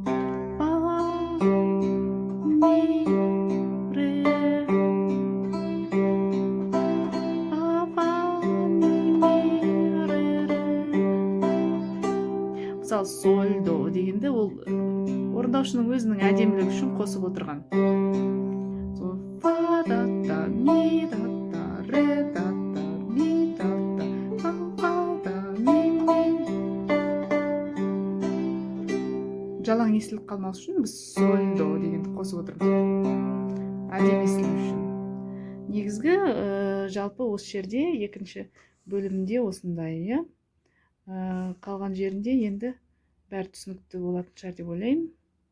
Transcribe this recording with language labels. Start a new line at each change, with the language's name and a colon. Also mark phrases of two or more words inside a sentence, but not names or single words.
Kazakh: Мысалы соль, до дегенде ол орындаушының өзінің әдемілігі үшін қосып отырған. Фа, да, да, ми, да, да, ре, да, да, ми, да, да, фа, да, ми, ми. Жалаң жаңы естілік қалмас үшін біз соль до дегенді қосып отырмыз. Әдемі естілік үшін. Негізгі жалпы осы жерде екінші бөлімде осындай, иә. Қалған жерінде енді бәрі түсінікті болатын шығар деп ойлаймын.